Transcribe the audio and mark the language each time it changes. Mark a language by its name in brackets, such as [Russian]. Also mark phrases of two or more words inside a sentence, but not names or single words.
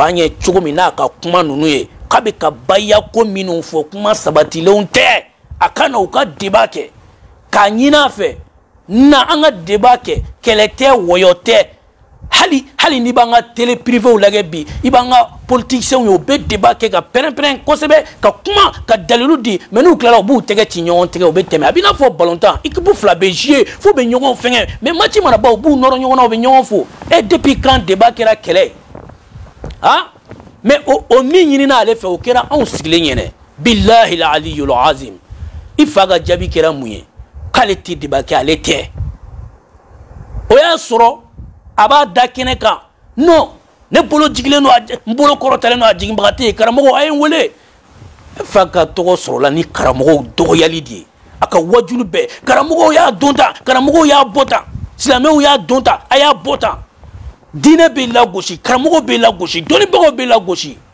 [Bambara] ɲɛ cogo min n'a ka kuma ninnu ye k'a bɛ ka bayako minnu fɔ kuma sabatilenw tɛ a ka na u ka débat kɛ k'a ɲini a fɛ na an ka débat kɛ kɛlɛ tɛ wɔyɔ tɛ hali ni b'an ka [French] télé privéw [Bambara] lagɛ bi i b'an ka politiciens ye u bɛ débat kɛ ka pɛrɛn-pɛrɛn kosɛbɛ ka kuma ka dalilu di mais n'u tilala u b'u tɛgɛ ci ɲɔgɔn tɛgɛ u bɛ tɛmɛ a b'i n'a fɔ ballontan équipe fila bɛ jouer f'u bɛ ɲɔgɔn fɛngɛ [French] mais match [Bambara] mana ban u b'u nɔrɔ ɲɔgɔn na u bɛ ɲɔgɔn fo [French] depuis quand débat [Bambara] kɛra kɛlɛ mais o min ɲinina ale fɛ o kɛra anw sigilen ɲɛnɛ [Arabic] بالله العلي العظيم [Bambara] i fa ka jaabi kɛra mun ye k'ale tɛ débat kɛ ale tɛ o y'a sɔrɔ a b'a da kɛnɛ kan non ne bolo jigilen don n bolo kɔrɔtalen don a jiginbaga tɛ yen karamɔgɔ a ye n wele fa ka tɔgɔ sɔrɔla ni karamɔgɔw dɔgɔyali de ye a ka wajulu bɛɛ karamɔgɔw y'a don tan karamɔgɔw y'a bɔ tan silamɛw y'a don tan a y'a bɔ tan diinɛ bɛ lagosi karamɔgɔw bɛ lagosi dɔnnibagaw bɛ lagosi